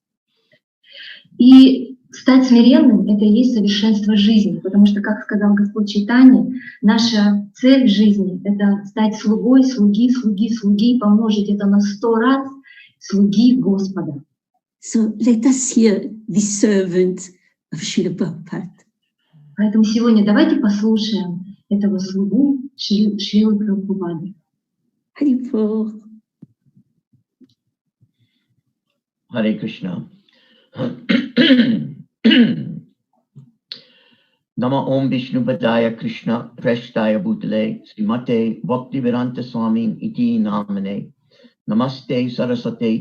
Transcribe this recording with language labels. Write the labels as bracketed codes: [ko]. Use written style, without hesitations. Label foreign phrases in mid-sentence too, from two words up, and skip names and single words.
[ru] И стать смиренным — это и есть совершенство жизни, потому что, как сказал Господь Чайтанья, наша цель в жизни — это стать слугой, слуги, помножить это на 100 раз слуги Господа. [en] So let us hear the servant of Srila Prabhupada. [ru] Поэтому сегодня давайте послушаем этого слугу Шрилы Прабхупады. Харибол. [sa] Hare Krishna. नम ॐ विष्णु पादाय कृष्ण प्रेष्ठाय भूतले श्रीमते भक्तिवेदान्त स्वामी इति नामिने नमस्ते सारस्वते